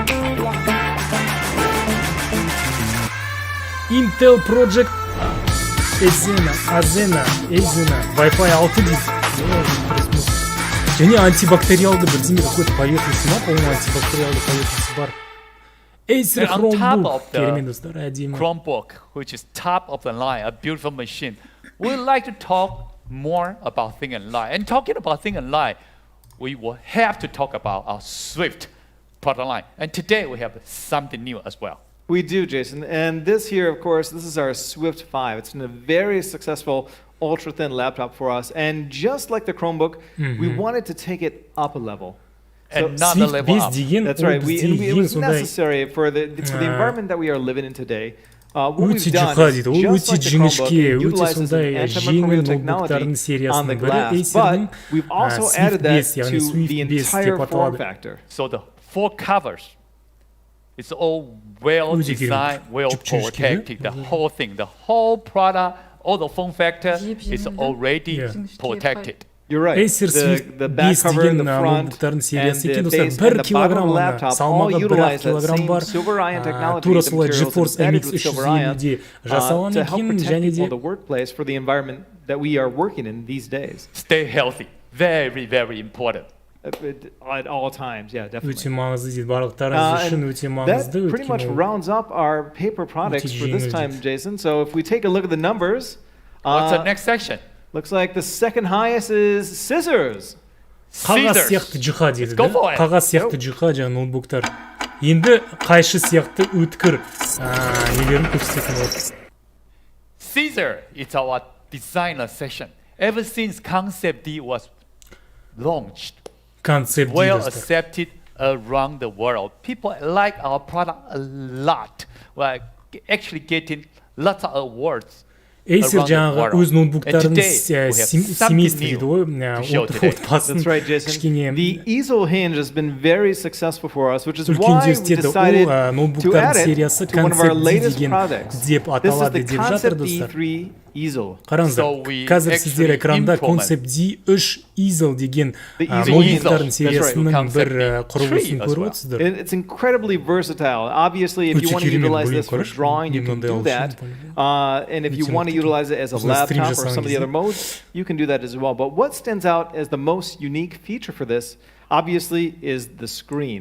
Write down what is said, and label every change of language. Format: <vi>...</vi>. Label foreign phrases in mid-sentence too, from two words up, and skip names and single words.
<kk>Intel Project Azena, Wi-Fi 6 дейді. Және антибактериалды бірдеңе</kk> <ru>какой-то поверхности</ru> <kk>ма, по-моему, антибактериалды поверхности бар. Acer</kk> <en>And on top</en> <kk>Chromebook.</kk> <en>of</en> <kk>Керемет</kk> <en>the</en> <kk>достар, әдемі.</kk> <en>Chromebook, which is top of the line, a beautiful machine, we'd like to talk more about Think and Lie. And talking about Think and Lie, we will have to talk about our Swift product line. And today we have something new as well. We do, Jason. And this here, of course, this is our Swift 5. It's been a very successful ultra-thin laptop for us. And just like the Chromebook, we wanted to take it up a level. Another</en> <kk>Swift</kk> <en>level</en> <kk>бес</kk> <en>up.</en> <kk>деген</kk> <en>That's</en> <kk>ол</kk> <en>right.</en> <kk>бізде</kk> <en>It</en> <kk>ең</kk> <en>was</en> <kk>сондай</kk> <en>necessary for the environment that we are living in today. What we've</en> <kk>өте</kk> <en>done</en> <kk>жұқа</kk> <en>is</en> <kk>дейді. Ол</kk> <en>just</en> <kk>өте</kk> <en>like the</en> <kk>жіңішке,</kk> <en>Chromebook, it</en> <kk>өте</kk> <en>utilizes an</en> <kk>сондай жеңіл</kk> <en>antimicrobial</en> <kk>ноутбуктардың</kk> <en>technology on</en> <kk>сериясының</kk> <en>the</en> <kk>бірі</kk> <en>glass,</en> <kk>Acer'дің</kk> <en>but we've also added</en> <kk>Swift</kk> <en>that</en> <kk>5, яғни</kk> <en>to</en> <kk>Swift</kk> <en>the</en> <kk>5</kk> <en>entire</en> <kk>деп</kk> <en>form</en> <kk>аталады.</kk> <en>factor. So the four covers, it's all well</en> <kk>Өте</kk> <en>designed,</en> <kk>керемет.</kk> <en>well</en> <kk>Жіп-жіңішке,</kk> <en>protected. The whole thing, the whole product, all the form factor is already Yeah. protected. You're right.</en> <kk>Acer Swift</kk> <en>The back</en> <kk>5</kk> <en>cover,</en> <kk>деген</kk> <en>the front,</en> <kk>ноутбуктардың</kk> <en>and</en> <kk>сериясы екен</kk> <en>the</en> <kk>достар.</kk> <en>base</en> <kk>1</kk> <en>and the bottom of</en> <kk>килограмм</kk> <en>the</en> <kk>ғана,</kk> <en>laptop all</en> <kk>салмағы 1</kk> <en>utilize that</en> <kk>килограмм</kk> <en>same</en> <kk>бар.</kk> <en>silver ion technology,</en> <kk>Тура</kk> <en>the</en> <kk>солай</kk> <en>materials</en> <kk>GeForce</kk> <en>embedded</en> <kk>MX</kk> <en>with silver ion,</en> <kk>350-де жасалған</kk> <en>to help</en> <kk>екен</kk> <en>protect</en> <kk>және</kk> <en>people in</en> <kk>де</kk> <en>the workplace for the environment that we are working in these days. Stay healthy, very, very important. At all times, yeah,</en> <kk>өте</kk> <en>definitely.</en> <kk>маңызды дейді. Барлықтарыңыз үшін өте</kk> <en>That</en> <kk>маңызды.</kk> <en>pretty much</en> <kk>өйткені ол</kk> <en>rounds up our paper products for this</en> <kk>жеңіл</kk> <en>time,</en> <kk>дейді.</kk> <en>Jason. So if we take a look at the numbers, What's the next section? looks like the second highest is scissors.</en> <kk>қағаз</kk> <en>Scissors.</en> <kk>сияқты жұқа дейді.</kk> <en>go</en> <kk>да?</kk> <en>for it.</en> <kk>Қағаз сияқты жұқа жаңа ноутбуктар. Енді қайшы сияқты өткір нелерін көрсететін болады.</kk> <en>Caesar is our designer section. Ever since Concept D was launched,</en> <kk>Концепт</kk> <en>well</en> <kk>дейді.</kk> <en>accepted around the world. People like our product a lot. We're actually getting lots of awards.</en> <kk>Acer</kk> <en>around the</en> <kk>жаңағы</kk> <en>world.</en> <kk>өз</kk> <en>And</en> <kk>ноутбуктарын</kk> <en>today, we have</en> <kk>семейство</kk> <en>something</en> <kk>дейді</kk> <en>new</en> <kk>ғой.</kk> <en>to show today.</en> <kk>Отбасын</kk> <en>That's right, Jason.</en> <kk>кішкене</kk> <en>The Easel hinge has been very successful for us, which is</en> <kk>үлкен</kk> <en>why we</en> <kk>жестеді.</kk> <en>decided</en> <kk>Ол</kk> <en>to</en> <kk>ноутбуктардың</kk> <en>add it</en> <kk>сериясы</kk> <en>to one of our</en> <kk>концепт D</kk> <en>latest</en> <kk>деген</kk> <en>products.</en> <kk>деп</kk> <en>This is</en> <kk>аталады</kk> <en>the</en> <kk>деп жатыр</kk> <en>Concept</en> <kk>достар.</kk> <en>D3 Easel.</en> <kk>Қараңыздар,</kk> <en>So we</en> <kk>қазір сіздер</kk> <en>actually</en> <kk>экранда</kk> <en>implement</en> <kk>Concept D3 Easel деген</kk> <en>The Easel</en> <kk>ноутбуктардың</kk> <en>Easel.</en> <kk>сериясының</kk> <en>That's</en> <kk>бір</kk> <en>right.</en> <kk>құрылысын</kk> <en>Concept D3</en> <kk>көріп</kk> <en>as well.</en> <kk>отырсыздар.</kk> <en>It's incredibly versatile. Obviously, if you</en> <kk>Өте</kk> <en>want to</en> <kk>керемет,</kk> <en>utilize</en> <kk>блин,</kk> <en>this for</en> <kk>короче,</kk> <en>drawing, you can</en> <kk>мынандай</kk> <en>do</en> <kk>алып</kk> <en>that.</en> <kk>жүрмін,</kk> <en>And if you</en> <kk>Өте</kk> <en>want to</en> <kk>мықты.</kk> <en>utilize it as a</en> <kk>Осылай стрим</kk> <en>laptop or</en> <kk>жасаған</kk> <en>some of the</en> <kk>кезде.</kk> <en>other modes, you can do that as well. But what stands out as the most unique feature for this, obviously, is the screen.</en>